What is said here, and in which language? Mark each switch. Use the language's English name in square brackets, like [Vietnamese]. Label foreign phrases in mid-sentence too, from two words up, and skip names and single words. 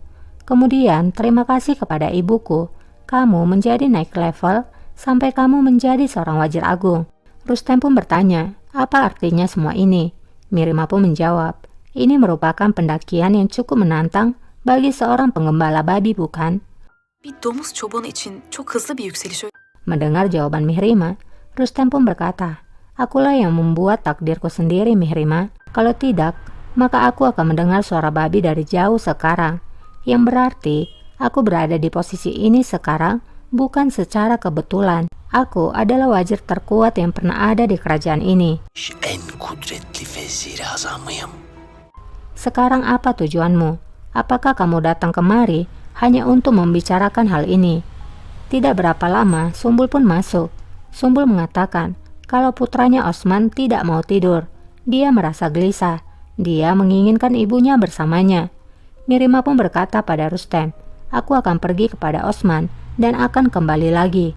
[Indonesian] Kemudian terima kasih kepada ibuku. Kamu menjadi naik level sampai kamu menjadi seorang wazir agung. Rustem pun bertanya, apa artinya semua ini? Mirima pun menjawab, ini merupakan pendakian yang cukup menantang bagi seorang penggembala babi, bukan? [Turkish] Bir domuz çobanı için çok hızlı bir yükseliş. [Indonesian] Mendengar jawaban Mirima, Rustem pun berkata, akulah yang membuat takdirku sendiri, Mirima. Kalau tidak, maka aku akan mendengar suara babi dari jauh sekarang. Yang berarti, aku berada di posisi ini sekarang bukan secara kebetulan. Aku adalah wazir terkuat yang pernah ada di kerajaan ini. [Turkish] En kudretli vezir-i azamıyım. [Indonesian] Sekarang apa tujuanmu? Apakah kamu datang kemari hanya untuk membicarakan hal ini? Tidak berapa lama, Sumbul pun masuk. Sumbul mengatakan kalau putranya Osman tidak mau tidur. Dia merasa gelisah. Dia menginginkan ibunya bersamanya. Mirima pun berkata pada Rustem, aku akan pergi kepada Osman dan akan kembali lagi.